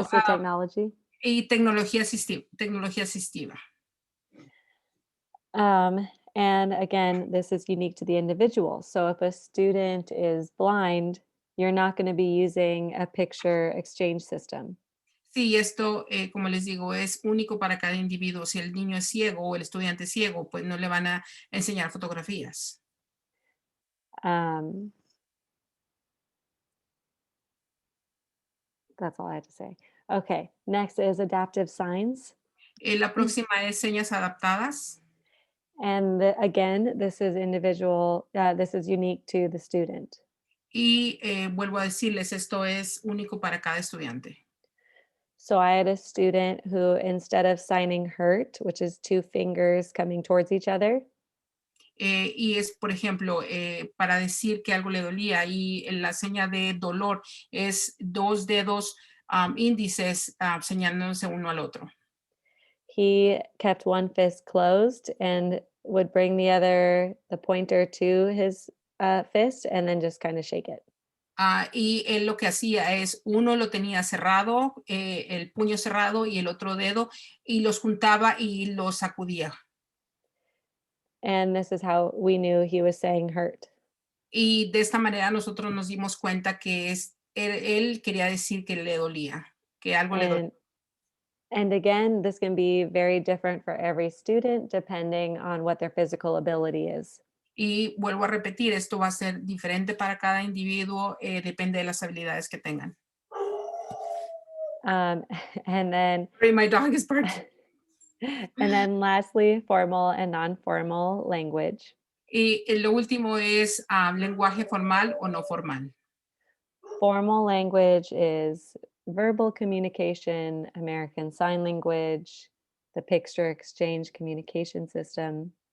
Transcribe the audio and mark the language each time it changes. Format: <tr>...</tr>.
<en>assistive technology.</en> <es>y tecnología asistiva.</es> <en>And again, this is unique to the individual. So if a student is blind, you're not going to be using a picture exchange system.</en> <es>Sí, esto, como les digo, es único para cada individuo. Si el niño es ciego o el estudiante es ciego, pues no le van a enseñar fotografías.</es> <en>Um, that's all I had to say. Okay, next is adaptive signs.</en> <es>La próxima es señas adaptadas.</es> <en>And again, this is individual, this is unique to the student.</en> <es>Y vuelvo a decirles, esto es único para cada estudiante.</es> <en>So I had a student who, instead of signing hurt, which is two fingers coming towards each other,</en> <es>Y es, por ejemplo, para decir que algo le dolía y la seña de dolor es dos dedos índices señalándose uno al otro.</es> <en>he kept one fist closed and would bring the pointer to his fist and then just kind of shake it.</en> <es>Y él lo que hacía es, uno lo tenía cerrado, el puño cerrado y el otro dedo, y los juntaba y los sacudía.</es> <en>And this is how we knew he was saying hurt.</en> <es>Y de esta manera nosotros nos dimos cuenta que él quería decir que le dolía, que algo le dolía.</es> <en>And again, this can be very different for every student depending on what their physical ability is.</en> <es>Y vuelvo a repetir, esto va a ser diferente para cada individuo, depende de las habilidades que tengan.</es> <en>Um, and then Sorry, my dog is barking. and then lastly, formal and non-formal language.</en> <es>Y lo último es lenguaje formal o no formal.</es> <en>Formal language is verbal communication, American Sign Language, the picture exchange communication system.</en>